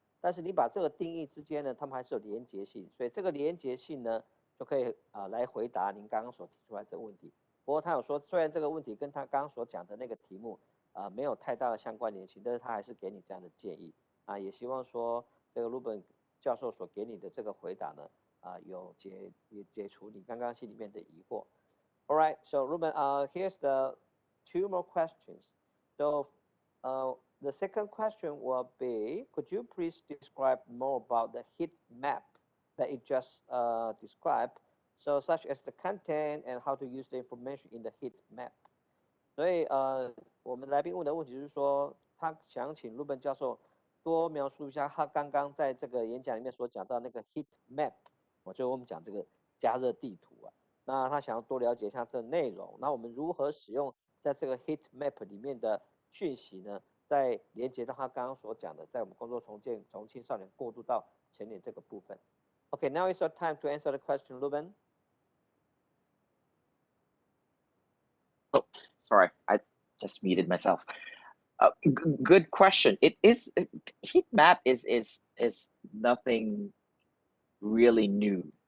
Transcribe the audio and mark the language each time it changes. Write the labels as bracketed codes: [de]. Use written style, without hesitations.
[zh] 但是你把这个定义之间呢，他们还是有连结性，所以这个连结性呢，就可以来回答您刚刚所提出来这个问题。不过他有说，虽然这个问题跟他刚刚所讲的那个题目没有太大的相关联性，但是他还是给你这样的建议啊，也希望说这个Reuben教授所给你的这个回答呢，有解除你刚刚心里面的疑惑。 [en] All right, so Reuben, here's the 2 more questions. So the second question will be, could you please describe more about the heat map that you just described, so such as the content and how to use the information in the heat map? [zh] 所以我们来宾问的问题就是说，他想请Reuben教授多描述一下他刚刚在这个演讲里面所讲到那个 heat map， 就是我们讲这个加热地图啊。那他想要多了解一下这内容，那我们如何使用在这个 heat map 里面的讯息呢？再连接到他刚刚所讲的，在我们工作从青少年过渡到成年这个部分。 [en] Okay, now is your time to answer the question, Reuben. Oh, sorry, I just muted myself. Good question. It is heat map is nothing really new.